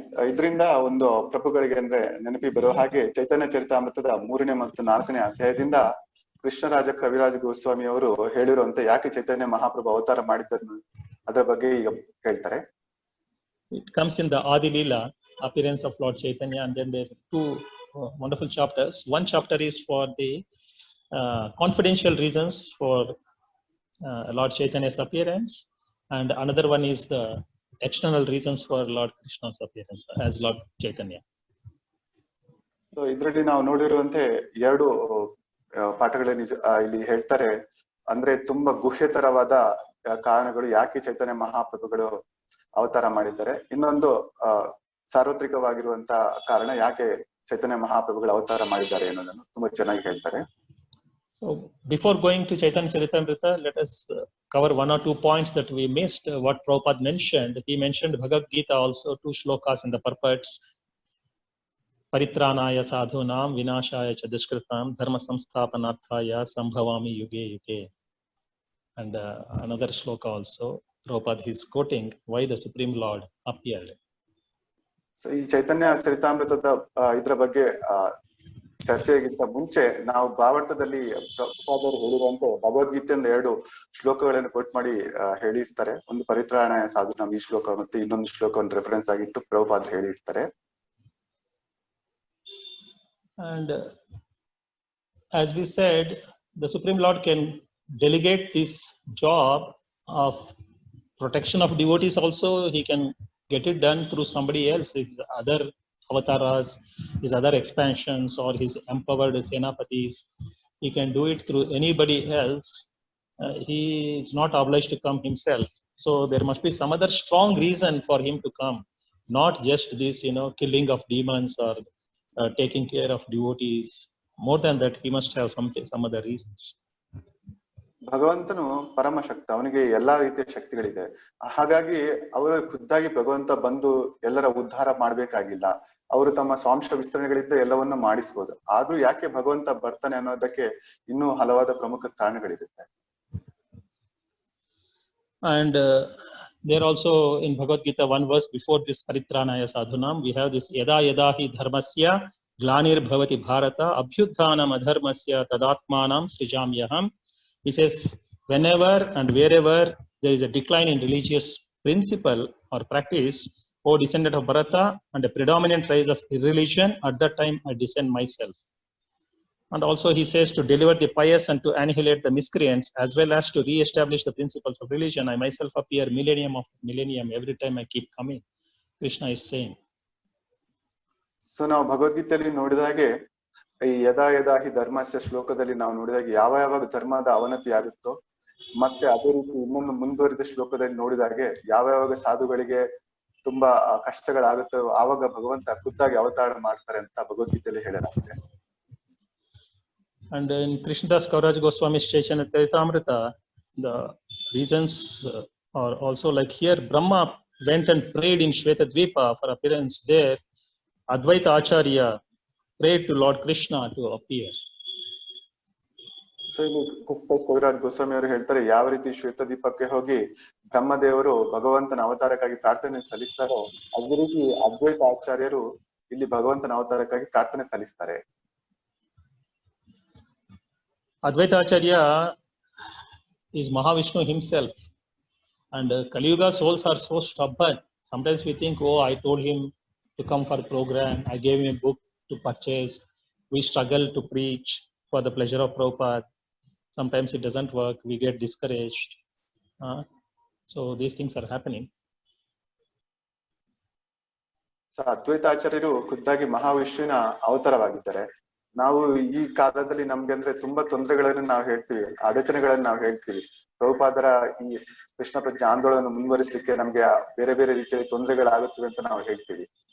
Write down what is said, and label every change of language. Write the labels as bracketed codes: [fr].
[kn] ಇದರಿಂದ ಒಂದು ಪ್ರಭುಗಳಿಗೆ ಅಂದ್ರೆ ನೆನಪಿ ಬರೋ ಹಾಗೆ ಚೈತನ್ಯ ಚರಿತಾಮೃತದ 3ನೇ ಮತ್ತು 4ನೇ ಅಧ್ಯಾಯದಿಂದ ಕೃಷ್ಣರಾಜ ಕವಿರಾಜ ಗೋಸ್ವಾಮಿ ಅವರು ಹೇಳಿರುವಂತೆ ಯಾಕೆ ಚೈತನ್ಯ ಮಹಾಪ್ರಭು ಅವತಾರ ಮಾಡಿದ್ದನ್ನು ಅದರ ಬಗ್ಗೆ ಈಗ ಹೇಳ್ತಾರೆ. [en] It comes in the Adi Leela, appearance of Lord Chaitanya, and then there are 2 wonderful chapters. One chapter is for the confidential reasons for Lord Chaitanya's appearance, and another one is the external reasons for Lord Krishna's appearance as Lord Chaitanya. [kn] So ಇದರಲ್ಲಿ ನಾವು ನೋಡಿರುವಂತೆ 2 ಪಾಠಗಳಲ್ಲಿ ಇಲ್ಲಿ ಹೇಳ್ತಾರೆ, ಅಂದ್ರೆ ತುಂಬಾ ಗುಹ್ಯತರವಾದ ಕಾರಣಗಳು ಯಾಕೆ ಚೈತನ್ಯ ಮಹಾಪ್ರಭುಗಳು ಅವತಾರ ಮಾಡಿದ್ದಾರೆ, ಇನ್ನೊಂದು ಸಾರ್ವತ್ರಿಕವಾಗಿರುವಂತಹ ಕಾರಣ ಯಾಕೆ ಚೈತನ್ಯ ಮಹಾಪ್ರಭುಗಳು ಅವತಾರ ಮಾಡಿದ್ದಾರೆ ಅನ್ನೋದನ್ನು ತುಂಬಾ ಚೆನ್ನಾಗಿ ಹೇಳ್ತಾರೆ. [en] So before going to Chaitanya Charitamrita, let us cover 1 or 2 points that we missed. What Prabhupada mentioned, he mentioned Bhagavad Gita also, 2 shlokas in the purports. [sa] Paritranaya sadhunam vinashaya cha dushkritam dharma samsthapanarthaya sambhavami yuge yuge. [en] And another shloka also, Prabhupada is quoting why the Supreme Lord appeared. [kn] So ಈ ಚೈತನ್ಯ ಚರಿತಾಮೃತದ ಇದ್ರ ಬಗ್ಗೆ ಚರ್ಚೆಗಿಂತ ಮುಂಚೆ ನಾವು ಭಾವಾರ್ಥದಲ್ಲಿ ಪ್ರಭುಪಾದರು ಹೇಳಿರುವಂತೆ ಭಗವದ್ಗೀತೆಯಿಂದ 2 ಶ್ಲೋಕಗಳನ್ನು coat ಮಾಡಿ ಹೇಳಿರ್ತಾರೆ. ಒಂದು [sa] ಪರಿತ್ರಾಣಾಯ ಸಾಧುನಾಂ [kn] ಈ ಶ್ಲೋಕ ಮತ್ತೆ ಇನ್ನೊಂದು ಶ್ಲೋಕವನ್ನು ರೆಫರೆನ್ಸ್ ಆಗಿಟ್ಟು ಪ್ರಭುಪಾದರು ಹೇಳಿರ್ತಾರೆ. [en] And as we said, the Supreme Lord can delegate this job of protection of devotees also. He can get it done through somebody else, his other avatars, his other expansions, or his empowered senapatis. He can do it through anybody else. He is not obliged to come himself. So there must be some other strong reason for him to come, not just this, killing of demons or taking care of devotees. More than that, he must have some other reasons. [kn] ಭಗವಂತನು ಪರಮ ಶಕ್ತ, ಅವನಿಗೆ ಎಲ್ಲಾ ರೀತಿಯ ಶಕ್ತಿಗಳಿದೆ. ಹಾಗಾಗಿ ಅವರು ಖುದ್ದಾಗಿ ಭಗವಂತ ಬಂದು ಎಲ್ಲರ ಉದ್ಧಾರ ಮಾಡ್ಬೇಕಾಗಿಲ್ಲ. ಅವರು ತಮ್ಮ ಸ್ವಾಂಶ ವಿಸ್ತರಣೆಗಳಿಂದ ಎಲ್ಲವನ್ನ ಮಾಡಿಸ್ಬೋದು. ಆದ್ರೂ ಯಾಕೆ ಭಗವಂತ ಬರ್ತಾನೆ ಅನ್ನೋದಕ್ಕೆ ಇನ್ನೂ ಹಲವಾದ ಪ್ರಮುಖ ಕಾರಣಗಳಿರುತ್ತೆ. [en] And there also in Bhagavad Gita, one verse before this [sa] Paritranaya Sadhunam, [en] we have this [sa] Yada Yada Hi Dharmasya Glanir Bhavati Bharata Abhyutthanam Adharmasya Tadatmanam Srijamyaham. [en] He says, whenever and wherever there is a decline in religious principle or practice, O descendant of Bharata, and a predominant rise of irreligion, at that time I descend myself. And also he says, to deliver the pious and to annihilate the miscreants, as well as to re-establish the principles of religion, I myself appear millennium of millennium every time I keep coming. Krishna is saying. [kn] So ನಾವು ಭಗವದ್ಗೀತೆಯಲ್ಲಿ ನೋಡಿದಾಗೆ ಈ [sa] ಯದಾ ಯದಾ ಹಿ ಧರ್ಮಸ್ಯ [kn] ಶ್ಲೋಕದಲ್ಲಿ ನಾವು ನೋಡಿದಾಗ ಯಾವಾಗ ಧರ್ಮದ ಅವನತಿ ಆಗುತ್ತೋ, ಮತ್ತೆ ಅದೇ ರೀತಿ ಇನ್ನೊಂದು ಮುಂದುವರಿದ ಶ್ಲೋಕದಲ್ಲಿ ನೋಡಿದಾಗೆ ಯಾವಾಗ ಸಾಧುಗಳಿಗೆ ತುಂಬಾ ಕಷ್ಟಗಳಾಗುತ್ತೋ ಆವಾಗ ಭಗವಂತ ಖುದ್ದಾಗಿ ಅವತಾರ ಮಾಡ್ತಾರೆ ಅಂತ ಭಗವದ್ಗೀತೆಯಲ್ಲಿ ಹೇಳಲಾಗಿದೆ. [en] And in Krishnadas Kaviraj Goswami's Chaitanya Charitamrita, the reasons are also like here, Brahma went and prayed in Shvetadvipa for appearance there. Advaita Acharya prayed to Lord Krishna to appear. [kn] So ಇಲ್ಲಿ ಕೃಷ್ಣದಾಸ್ ಕವಿರಾಜ್ ಗೋಸ್ವಾಮಿ ಅವರು ಹೇಳ್ತಾರೆ, ಯಾವ ರೀತಿ ಶ್ವೇತದೀಪಕ್ಕೆ ಹೋಗಿ ಬ್ರಹ್ಮದೇವರು ಭಗವಂತನ ಅವತಾರಕ್ಕಾಗಿ ಪ್ರಾರ್ಥನೆ ಸಲ್ಲಿಸ್ತಾರೋ ಅದೇ ರೀತಿ ಅದ್ವೈತ ಆಚಾರ್ಯರು ಇಲ್ಲಿ ಭಗವಂತನ ಅವತಾರಕ್ಕಾಗಿ ಪ್ರಾರ್ಥನೆ ಸಲ್ಲಿಸ್ತಾರೆ. [en] Advaita Acharya is Mahavishnu himself, and Kali Yuga souls are so stubborn. Sometimes we think, oh, I told him to come for a program, I gave him a book to purchase, we struggle to preach for the pleasure of Prabhupada. Sometimes it doesn't work, we get discouraged. So these things are happening. [kn] So ಅದ್ವೈತಾಚಾರ್ಯರು ಖುದ್ದಾಗಿ ಮಹಾವಿಷ್ಣುವಿನ ಅವತಾರವಾಗಿದ್ದಾರೆ. ನಾವು ಈ ಕಾಲದಲ್ಲಿ ನಮ್ಗೆ ಅಂದ್ರೆ ತುಂಬಾ ತೊಂದರೆಗಳನ್ನು ನಾವು ಹೇಳ್ತೀವಿ, ಅಡಚಣೆಗಳನ್ನು ನಾವು ಹೇಳ್ತೀವಿ. ಪ್ರಭುಪಾದರ ಈ ಕೃಷ್ಣ ಪ್ರಜ್ಞೆ ಆಂದೋಲನ ಮುಂದುವರಿಸಲಿಕ್ಕೆ ನಮ್ಗೆ ಬೇರೆ ಬೇರೆ ರೀತಿಯ ತೊಂದರೆಗಳಾಗುತ್ತವೆ ಅಂತ ನಾವು ಹೇಳ್ತೀವಿ.